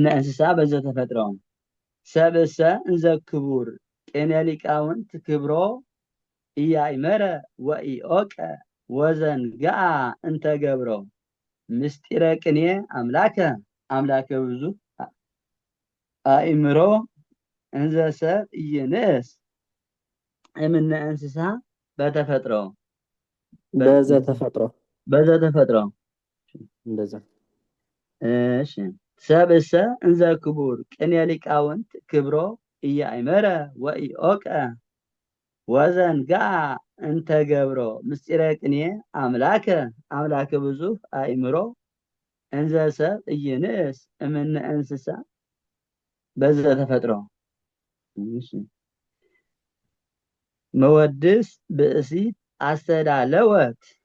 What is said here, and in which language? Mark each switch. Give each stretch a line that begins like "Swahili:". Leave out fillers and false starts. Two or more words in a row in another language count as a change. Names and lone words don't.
Geez: እንስሳ በዘ ተፈጥሮ ሰብእሰ እንዘ ክቡር ቅኔ ሊቃውንት ክብሮ ኢያእመረ ወኢዖቀ ወዘንግአ እንተ ገብሮ ምስጢረ ቅኔ አምላከ ብዙህ አእምሮ እንዘ ሰብ ኢይንእስ እምነ እንስሳ በተፈጥሮ በዘ ተፈጥሮ እንደዛ እሺ ሰብእሰ እንዘ ክቡር ቅኔ ሊቃውንት ክብሮ ኢያእመረ ወኢዖቀ ወዘንግአ እንተ ገብሮ ምስጢረ ቅኔ አምላከ ብዙህ አእምሮ እንዘ ሰብ ኢይንእስ እምነ እንስሳ በዘ ተፈጥሮ መወድስ ብእሲት አስተዳለወት